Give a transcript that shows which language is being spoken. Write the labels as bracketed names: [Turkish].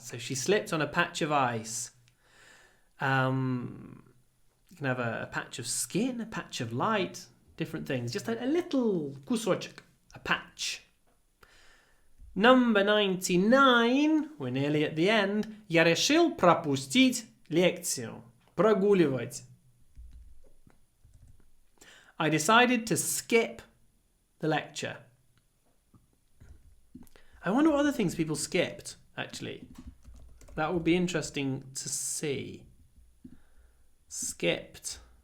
[English] So she slipped on a patch of ice. You can have a patch of skin, a patch of light, different things. Just a little кусочек, a patch. Number 99, we're nearly at the end. [Russian] Я решил пропустить лекцию. Прогуливать. [English] I decided to skip the lecture. I wonder what other things people skipped, actually. That would be interesting to see. Skipped.